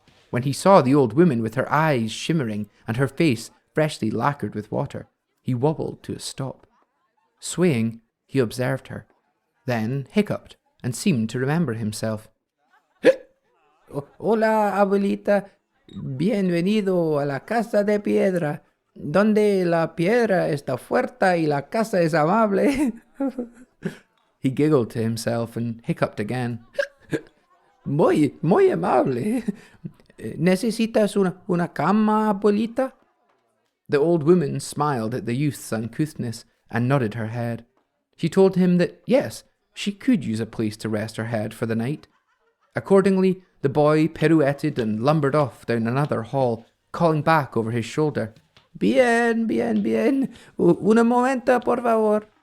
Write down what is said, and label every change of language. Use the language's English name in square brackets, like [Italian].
[English] When he saw the old woman with her eyes shimmering and her face freshly lacquered with water, he wobbled to a stop. Swaying, he observed her, then hiccuped and seemed to remember himself. [Spanish] Hola, abuelita. Bienvenido a la Casa de Piedra, donde la piedra está fuerte y la casa es amable. [English] He giggled to himself and hiccuped again. [Spanish] Muy amable. ¿Necesitas una cama, abuelita? [English] The old woman smiled at the youth's uncouthness and nodded her head. She told him that, yes, she could use a place to rest her head for the night. Accordingly, the boy pirouetted and lumbered off down another hall, calling back over his shoulder, [Spanish] "Bien, bien, bien, un momento, por favor."